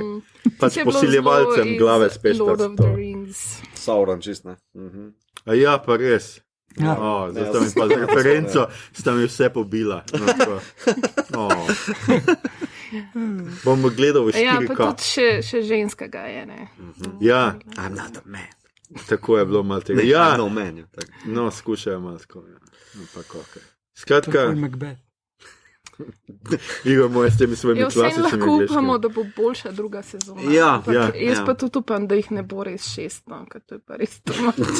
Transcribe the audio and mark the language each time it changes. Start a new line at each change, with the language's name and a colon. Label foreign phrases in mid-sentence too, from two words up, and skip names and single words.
Slovenian: Pač posiljevalcem glave speštala. Sauron čist, ne? Ja, pa res. Zdaj sta mi pa z referenco, sta mi vse pobila. Bom gledal v 4K. Ja, pa tudi še ženskega je, ne? Ja.
English: I'm not a man.
Slovenian: Tako je bilo malo tega. Ja,
English: no man.
Slovenian: No, skušajo malo tako. Skratka... Igor moj s temi svojimi klasičnimi angleškimi. Lahko upamo, da bo boljša druga sezona. Jaz pa tudi upam, da jih ne bo res 6, no, ker to je pa res domač.